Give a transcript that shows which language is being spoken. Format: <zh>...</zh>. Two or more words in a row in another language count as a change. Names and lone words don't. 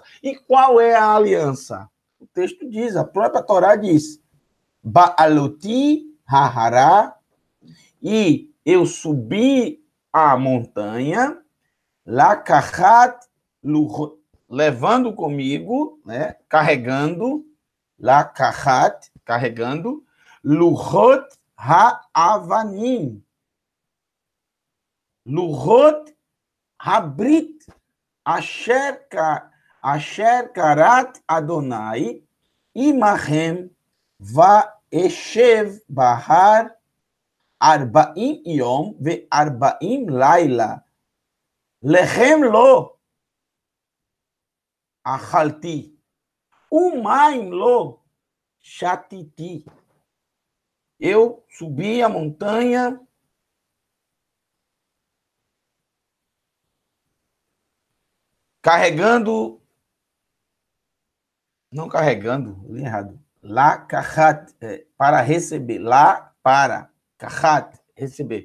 <pt>E qual é a aliança? O texto diz, a própria Torá diz,</pt> <he>בעלותי ההרה,</he> <pt>e eu subi a montanha, Lakahat, levando comigo, né, carregando, Lakahat, carregando,</pt> <he>לוחות האבנים, לוחות הברית אשר כרת ה' עמהם ואשב בהר ארבעים יום וארבעים לילה לחם לא אכלתי ומים לא שתיתי.</he> <pt>Eu subi a montanha não carregando, li errado. Lá kachat, para receber, lá para kachat, receber.</pt>